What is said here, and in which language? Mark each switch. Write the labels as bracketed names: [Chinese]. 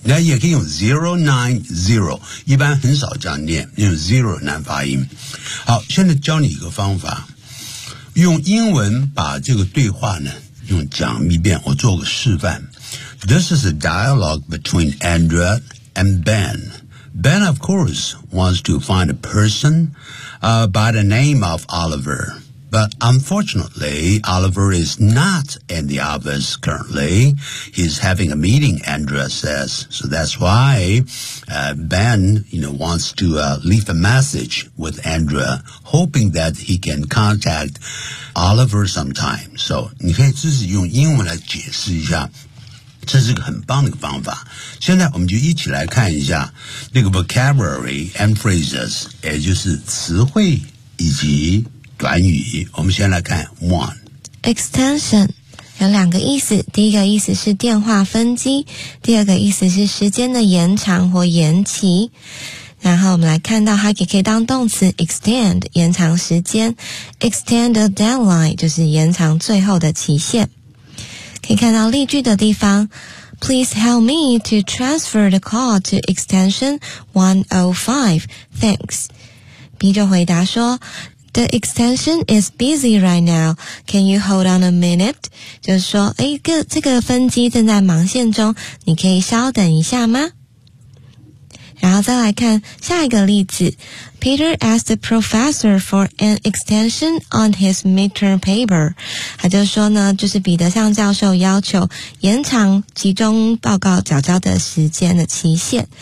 [Chinese] 那也可以用 090， 一般很少这样念，用 zero 难发音。好，现在教你一个方法，用英文把这个对话呢用讲一遍，我做个示范。 [English] This is a dialogue between Andrea and Ben. Ben, of course, wants to find a person, by the name of Oliver. But unfortunately, Oliver is not in the office currently. He's having a meeting, Andrea says. So that's why, Ben, you know, wants to, leave a message with Andrea, hoping that he can contact Oliver sometime. So, [Chinese] 你可以自己用英文来解释一下。这是个很棒的一个方法。现在我们就一起来看一下那个 [English] vocabulary and phrases， [Chinese] 也就是词汇以及短语。我们先来看 one extension， 有两个意思。第一个意思是电话分机，第二个意思是时间的延长或延期。然后我们来看到它也可以当动词 extend， 延长时间。 [English] extend a deadline [Chinese] 就是延长最后的期限。可以看到例句的地方 [English] Please help me to transfer the call to extension 105. Thanks. [Chinese] B 就回答说 [English] The extension is busy right now. Can you hold on a minute? [Chinese] 就是说这个分机正在忙线中，你可以稍等一下吗？然后再来看下一个例子。 [English] Peter asked the professor for an extension on his midterm paper. [Chinese] 他就说呢，就是彼得向教授要求延长期中报告缴交的时间的期限。